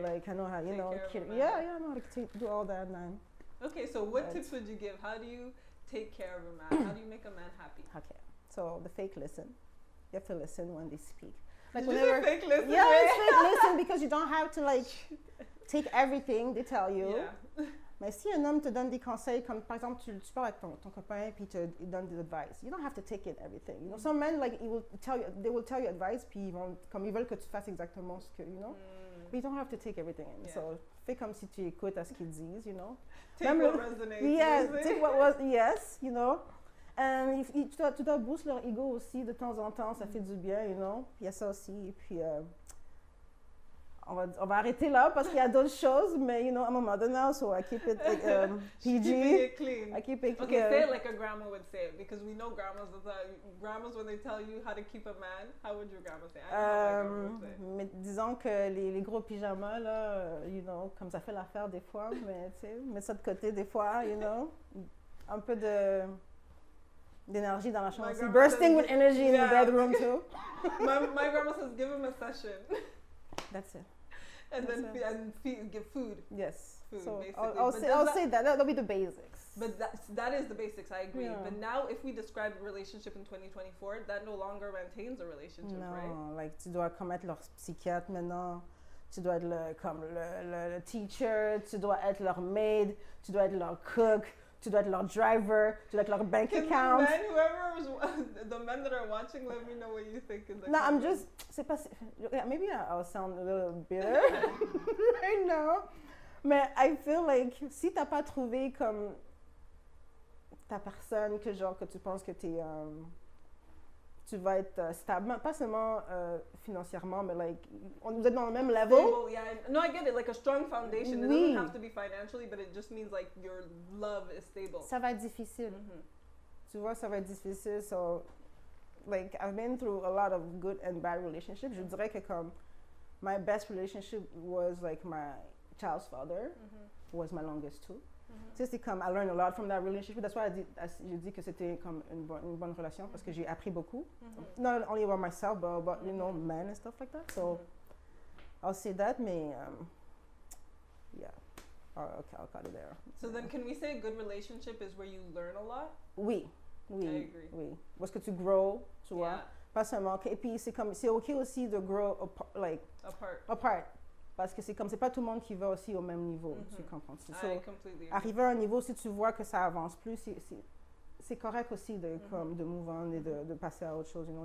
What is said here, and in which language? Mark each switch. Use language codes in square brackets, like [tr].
[en] Like I know how, you know, I know how to do all that, man. Okay, so what tips would you give? How do you take care of a man? How do you make a man happy? Okay, so the fake listen. You have to listen when they speak. Like Did you say fake listen? Yeah, it's fake listen because you don't have to like take everything they tell you. Yeah. [fr] Mais si un homme te donne des conseils, comme par exemple tu parles avec ton copain puis il donne des advice, [en] you don't have to take it everything. You know, some men like they will tell you advice [fr] puis ils veulent que tu fasses exactement ce que, [en] you know. But you don't have to take everything in. Yeah. [fr] So fais comme si tu écoutes à ce qu'ils disent, you know. [en] Take what resonates. Yeah, take what was, yes, you know. [fr] And tu dois booster leur ego aussi de temps en temps, ça fait du bien, you know. Puis il y a ça aussi. Et puis on va arrêter là parce qu'il y a d'autres choses, mais you know, à un moment donné, [en] so I keep it PG. Keeping it clean. I keep it okay, say it like a grandma would say it, because we know grandmas when they tell you how to keep a man, how would your grandma say? I know how my grandma would say. [fr] Mais disons que les gros pyjamas là, you know, comme ça fait l'affaire des fois, mais tu sais, mets ça de côté des fois, you know, un peu d'énergie dans la chambre. [en] Bursting with energy in the bedroom too. my grandma says, give him a session. That's it. And give food. Yes. Food, so basically. I'll say that. That'll be the basics. But that is the basics, I agree. Yeah. But now if we describe a relationship in 2024, that no longer maintains a relationship, right? [fr] Non, like tu dois comme être leur psychiatre maintenant. Tu dois être comme le teacher, tu dois être leur maid, tu dois être leur cook, tu dois être leur driver, tu dois être leur bank account. [en] The men that are watching, let me know what you think in the No, comments. [fr] I'm just, c'est pas, [en] maybe I'll sound a little bitter right now, [fr] mais [en] I feel like [fr] si t'as pas trouvé comme ta personne que genre que tu penses que tu vas être stable, pas seulement financièrement, mais like vous êtes dans le même level. [en] Stable, yeah. No, I get it. Like a strong foundation. It doesn't have to be financially, but it just means like your love is stable. [fr] Ça va être difficile. Tu vois, ça va être difficile. [en] So, like I've been through a lot of good and bad relationships. [fr] Je dirais que comme [en] my best relationship was like my child's father, was my longest too. [fr] Tu sais, c'est comme [en] I learned a lot from that relationship. That's why [fr] je dis que c'était comme une bonne relation parce que j'ai appris beaucoup. [en] Not only about myself, but you know, men and stuff like that. So I'll say that, mais yeah. Okay, I'll cut it there. So then, can we say a good relationship is where you learn a lot? [fr] Oui. [en] I agree. [fr] Oui. Parce que tu grow, tu vois. Pas seulement. Et puis c'est ok aussi de grow apart. Parce que c'est pas tout le monde qui va aussi au même niveau. Tu comprends? [en] I completely agree. [fr] Arriver à un niveau, si tu vois que ça avance plus, c'est correct aussi de, comme, de move on et de passer à autre chose, you know.